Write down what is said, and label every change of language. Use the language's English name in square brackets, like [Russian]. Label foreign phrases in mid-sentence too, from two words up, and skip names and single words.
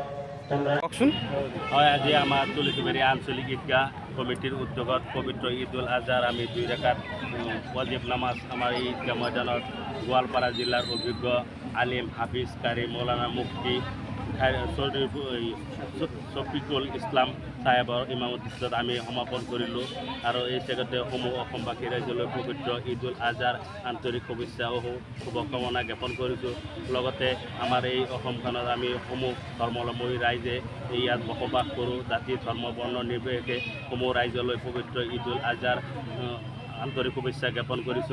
[Assamese] আজি আমার তুলিকিবাড়ি আঞ্চলিক ঈদগাহ কমিটির উদ্যোগত পবিত্র ঈদুল আজহার আমি 2 রাকাত ওয়াজিব নামাজ আমার এই ঈদগাহ ময়দানত গোয়ালপাড়া জেলার অভিজ্ঞ আলিম হাফিজ কারি মৌলানা মুফতি শফিকুল ইসলাম সাহেবৰ ইমামতিত আমি সমাপন কৰিলোঁ। আৰু এই জেগাতে সমূহ অসমবাসী ৰাইজলৈ পবিত্ৰ ঈদুল আজহাৰ আন্তৰিক শুভেচ্ছা ও শুভকামনা জ্ঞাপন কৰিছোঁ। লগতে আমাৰ এই অসমখনত আমি সমূহ ধৰ্মাৱলম্বী ৰাইজে ইয়াত বসবাস কৰোঁ। জাতি ধৰ্ম বৰ্ণ নিৰ্বিশেষে সমূহ ৰাইজলৈ পবিত্ৰ ঈদুল আজহাৰ আন্তরিক শুভেচ্ছা জ্ঞাপন কৰিছোঁ।